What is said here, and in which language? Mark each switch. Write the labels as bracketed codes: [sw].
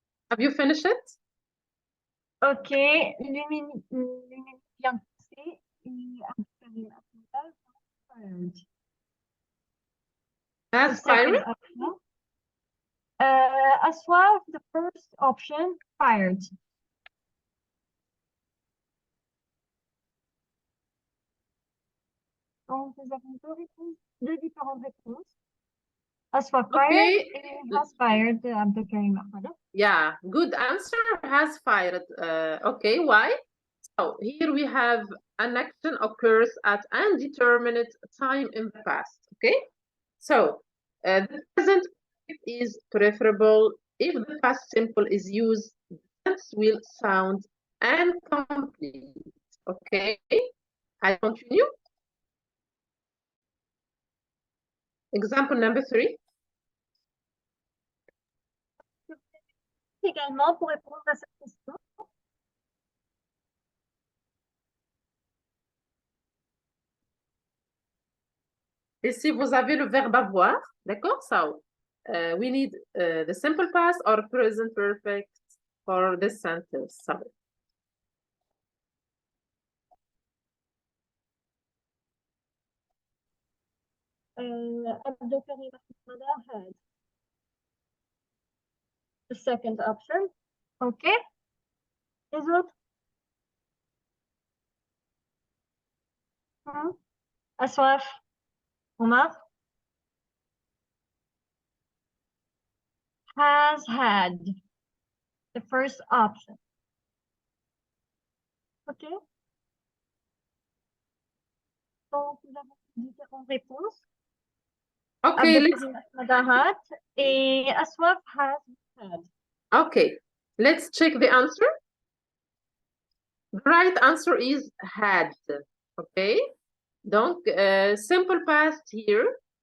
[en] Have you finished it? [fr] Ok, l'une minute vient de passer et Abdelkarim Ahmed [en] Has second fired? option. As well, the first option, fired. [fr] Donc, nous avons deux différentes réponses. [en] As well, fired Okay. et has fired Abdelkarim Ahmed. Yeah, good answer. Has fired. Okay, why? So here we have an action occurs at undetermined time in the past. Okay, so the present is preferable if the past simple is used. The tense will sound incomplete. Okay, I continue. Example number 3. [fr] Également, pour répondre à cette question, Ici, vous avez le verbe avoir, d'accord? [en] So, we need the simple past or present perfect for this sentence. So, Abdelkarim Ahmed had the second option. OK. [fr] Les autres? [en] Aswaf, Omar? Has had the first option. OK. [fr] Donc, nous avons différentes réponses. [en] okay, Abdelkarim Ahmed had et Aswaf has had. okay, let's check the answer. The right answer is had. Okay, donc simple past here.